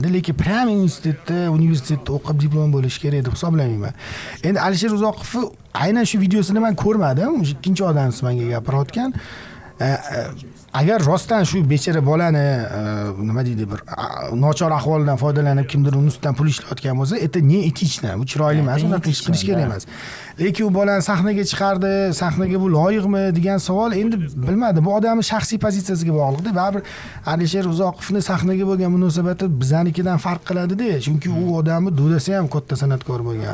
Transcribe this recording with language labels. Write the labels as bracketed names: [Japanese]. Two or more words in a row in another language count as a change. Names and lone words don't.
[Uzbek] Lekin prям universitetda o'qib diplom bo'lish kerak deb hisoblamayman. Endi Alisher Uzoqov aynan shu videosini men ko'rmadim. O'sha ikkinchi odam menga gapirayotgan. Agar rostdan shu bechara bolani nima deydi, bir nochor ahvoldan foydalanib kimdir uni ustidan pul ishlayotgan bo'lsa, [Russian] это не этично, [Uzbek] bu chiroyli emas, unaqa ish qilish kerak emas. Lekin u bolani sahnaga chiqardi, sahnaga bu loyiqmi degan savol endi bilmadim. Bu odamning shaxsiy pozitsiyasiga bog'liq-da. Baribir Alisher Uzoqovning sahnaga bo'lgan munosabati bizanikidan farq qiladi-da, chunki u odamni do'dasi ham katta san'atkor bo'lgan.